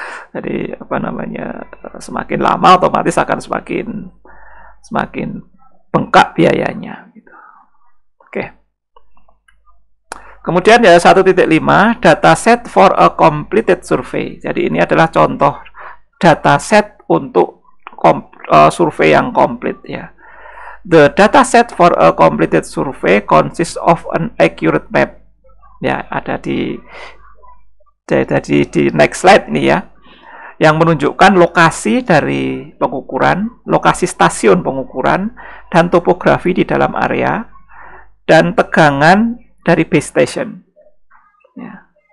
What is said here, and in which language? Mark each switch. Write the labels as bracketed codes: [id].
[id] Jadi semakin lama otomatis akan semakin bengkak biayanya gitu. Oke. Kemudian ya 1.5 [en] dataset for a completed survey. [id] Jadi ini adalah contoh dataset untuk survei yang komplit ya. [en] The dataset for a completed survey consists of an accurate map. [id] Ya, ada di [en] next slide [id] nih ya, yang menunjukkan lokasi dari pengukuran, lokasi stasiun pengukuran, dan topografi di dalam area, dan tegangan dari base station. Ya.